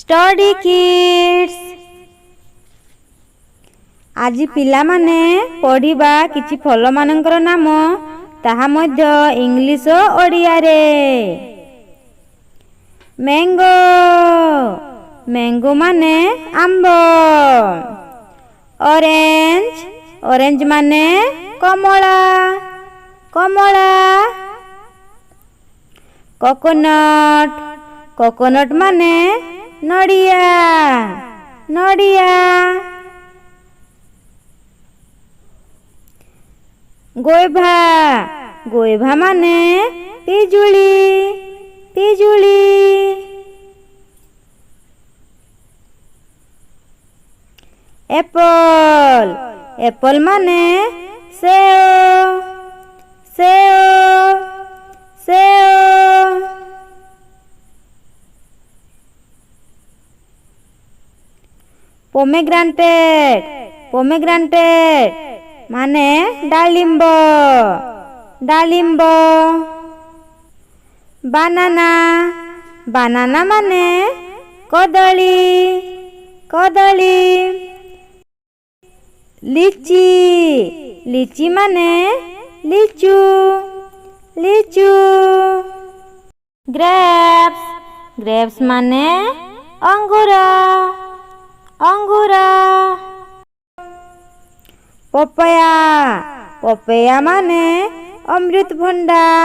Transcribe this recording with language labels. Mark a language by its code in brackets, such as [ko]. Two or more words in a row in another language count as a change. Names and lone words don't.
[en] study kids [or] ଆଜି ପିଲା ମାନେ ପଢ଼ିବା କିଛି ଫଳ ମାନଙ୍କର ନାମ ତାହା ମଧ୍ୟ ଇଂଲିଶ ଓଡ଼ିଆ ରେ। [en] mango mango [or] ମାନେ ଆମ୍ବ। [en] orange orange [or] ମାନେ କମଳା କମଳା। [en] coconut coconut [or] ମାନେ ନଡ଼ିଆ ନଡ଼ିଆ। [en] guava guava [or] ମାନେ ପିଜୁଳି ପିଜୁଳି। [en] apple apple [or] ମାନେ ସେଓ ସେଓ ସେଓ। [en] pomegranate pomegranate [or] ମାନେ ଡାଳିମ୍ବ ଡାଳିମ୍ବ। [en] banana banana [or] ମାନେ କଦଳୀ କଦଳୀ। [en] lychee lychee [or] ମାନେ ଲିଚୁ ଲିଚୁ। [en] grapes grapes [or] ମାନେ ଅଙ୍ଗୁର ଅଙ୍ଗୁର। [en] papaya papaya [or] ମାନେ ଅମୃତଭଣ୍ଡା।